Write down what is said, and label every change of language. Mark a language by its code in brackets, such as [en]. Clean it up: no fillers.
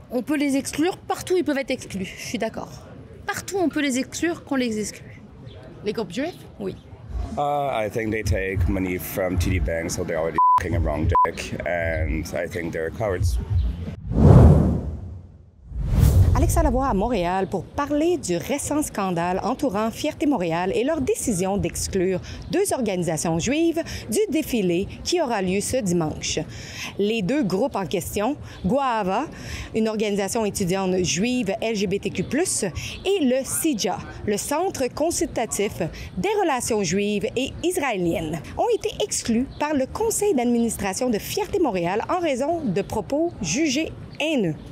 [fr] On peut les exclure partout, ils peuvent être exclus, je suis d'accord. Partout, on peut les exclure, qu'on les exclut. Les groupes juifs? Oui. [en] I think they take money from TD Bank, so they're already f***ing a wrong dick, and I think they're cowards. [fr] Alexa Lavoie à Montréal pour parler du récent scandale entourant Fierté Montréal et leur décision d'exclure 2 organisations juives du défilé qui aura lieu ce dimanche. Les 2 groupes en question, Goahava, une organisation étudiante juive LGBTQ+, et le CIJA, le Centre consultatif des relations juives et israéliennes, ont été exclus par le conseil d'administration de Fierté Montréal en raison de propos jugés haineux.